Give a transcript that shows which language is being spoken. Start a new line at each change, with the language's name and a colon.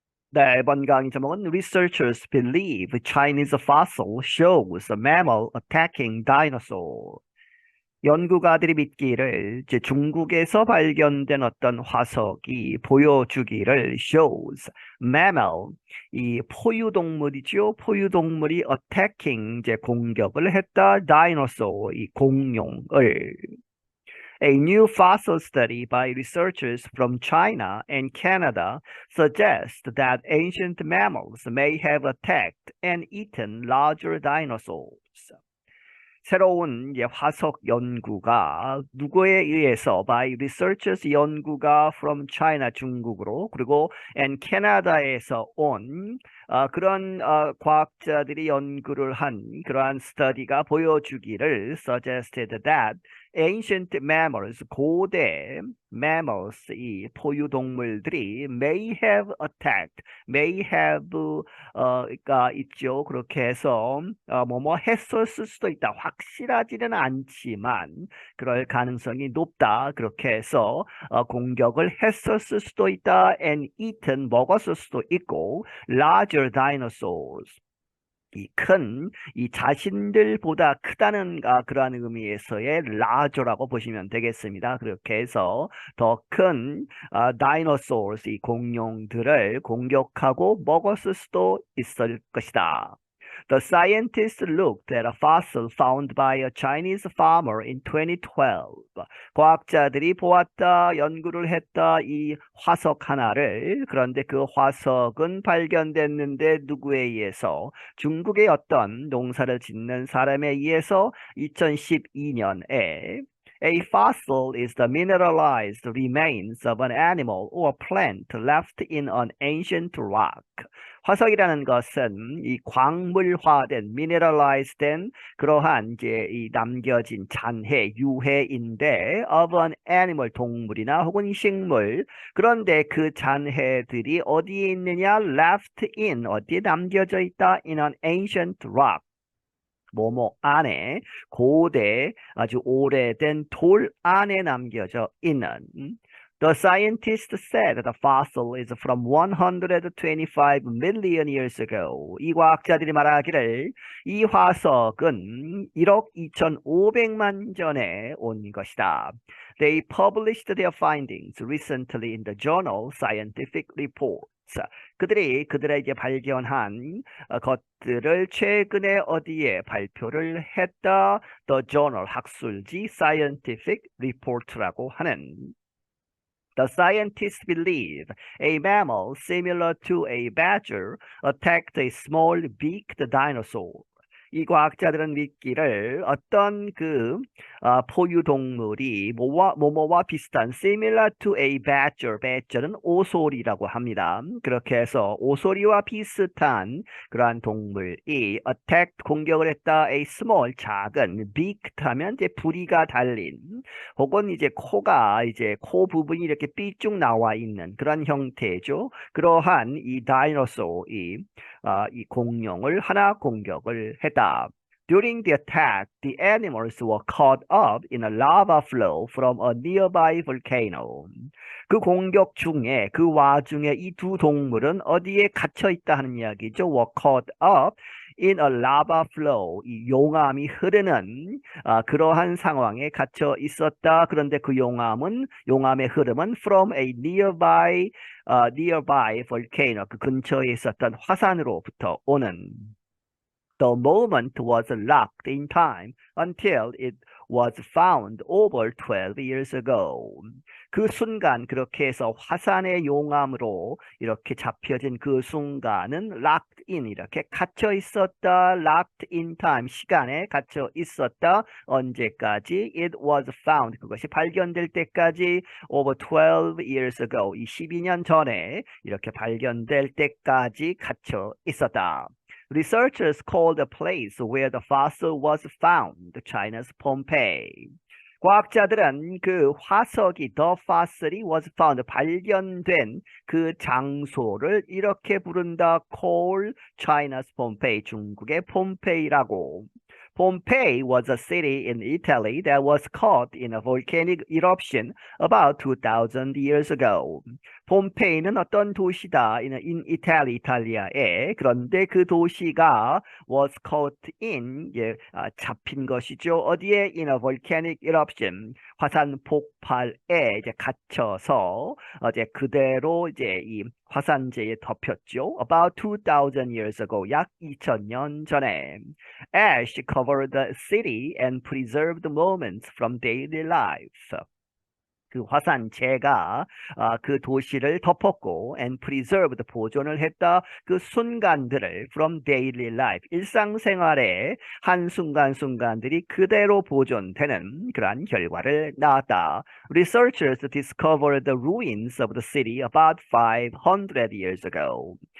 Korean: 네, 이번 강의 제목은
English: Researchers believe Chinese fossil shows a mammal attacking dinosaur.
Korean: 연구가들이 믿기를 이제 중국에서 발견된 어떤 화석이 보여주기를
English: shows mammal
Korean: 이 포유동물이죠. 포유동물이
English: attacking
Korean: 이제 공격을 했다
English: dinosaur
Korean: 이 공룡을
English: A new fossil study by researchers from China and Canada suggests that ancient mammals may have attacked and eaten larger dinosaurs.
Korean: 새로운 이제 화석 연구가 누구에 의해서
English: by researchers
Korean: 연구가
English: from China
Korean: 중국으로 그리고
English: and Canada
Korean: 에서 온 그런 과학자들이 연구를 한 그러한 스터디가 보여주기를
English: suggested that ancient mammals
Korean: 고대 mammals 이 포유동물들이
English: may have attacked may have
Korean: 가 있죠. 그렇게 해서 뭐뭐 했었을 수도 있다. 확실하지는 않지만 그럴 가능성이 높다. 그렇게 해서 공격을 했었을 수도 있다.
English: and eaten
Korean: 먹었을 수도 있고
English: larger dinosaurs
Korean: 이 자신들보다 크다는 그러한 의미에서의 larger라고 보시면 되겠습니다. 그렇게 해서 더 큰 dinosaurs 이 공룡들을 공격하고 먹었을 수도 있을 것이다.
English: The scientists looked at a fossil found by a Chinese farmer in 2012.
Korean: 과학자들이 보았다, 연구를 했다, 이 화석 하나를. 그런데 그 화석은 발견됐는데 누구에 의해서? 중국의 어떤 농사를 짓는 사람에 의해서 2012년에
English: A fossil is the mineralized remains of an animal or plant left in an ancient rock.
Korean: 화석이라는 것은 이 광물화된, mineralized된 그러한 이제 이 남겨진 잔해, 유해인데
English: of an animal,
Korean: 동물이나 혹은 식물. 그런데 그 잔해들이 어디에 있느냐?
English: left in,
Korean: 어디에 남겨져 있다?
English: in an ancient rock.
Korean: 뭐뭐 안에 고대 아주 오래된 돌 안에 남겨져 있는
English: The scientist said the fossil is from 125 million years ago.
Korean: 이 과학자들이 말하기를 이 화석은 1억 2,500만 전에 온 것이다.
English: They published their findings recently in the journal Scientific Reports.
Korean: 그들의 이제 발견한 것들을 최근에 어디에 발표를 했다? The Journal 학술지 Scientific Report라고 하는.
English: The scientists believe a mammal similar to a badger attacked a small beaked dinosaur.
Korean: 이 과학자들은 믿기를 어떤 포유동물이 뭐뭐와 비슷한
English: similar to a badger,
Korean: badger는 오소리라고 합니다. 그렇게 해서 오소리와 비슷한 그러한 동물이 attacked, 공격을 했다. a small, 작은, beaked 하면 이제 부리가 달린 혹은 이제 코가 이제 코 부분이 이렇게 삐쭉 나와 있는 그런 형태죠. 그러한 이 다이노소이 이 공룡을 하나 공격을 했다.
English: During the attack, the animals were caught up in a lava flow from a nearby volcano.
Korean: 그 공격 중에 그 와중에 이 두 동물은 어디에 갇혀 있다 하는 이야기죠.
English: were caught up in a lava flow.
Korean: 이 용암이 흐르는 그러한 상황에 갇혀 있었다. 그런데 그 용암의 흐름은
English: from a nearby volcano.
Korean: 그 근처에 있었던 화산으로부터 오는.
English: The moment was locked in time until it was found over 12 years ago.
Korean: 그 순간 그렇게 해서 화산의 용암으로 이렇게 잡혀진 그 순간은 locked in 이렇게 갇혀 있었다.
English: locked in time
Korean: 시간에 갇혀 있었다. 언제까지?
English: It was found
Korean: 그것이 발견될 때까지
English: over 12 years ago
Korean: 이 12년 전에 이렇게 발견될 때까지 갇혀 있었다.
English: Researchers called the place where the fossil was found China's Pompeii.
Korean: 과학자들은 그 화석이 the fossil이
English: was found
Korean: 발견된 그 장소를 이렇게 부른다.
English: call China's Pompeii
Korean: 중국의 폼페이라고.
English: Pompeii was a city in Italy that was caught in a volcanic eruption about 2000 years ago.
Korean: 폼페이는 어떤 도시다? in Italy, 이탈리아에. 그런데 그 도시가
English: was caught in,
Korean: 잡힌 것이죠. 어디에?
English: in a volcanic eruption,
Korean: 화산 폭발에 이제 갇혀서 이제 그대로 이제 이 화산재에 덮였죠.
English: About 2000 years ago,
Korean: 약 2000년 전에.
English: Ash covered the city and preserved moments from daily life.
Korean: 그 화산재가 그 도시를 덮었고
English: and preserved
Korean: 보존을 했다. 그 순간들을
English: from daily life
Korean: 일상생활의 한순간순간들이 그대로 보존되는 그러한 결과를 낳았다.
English: Researchers discovered the ruins of the city about 500 years ago.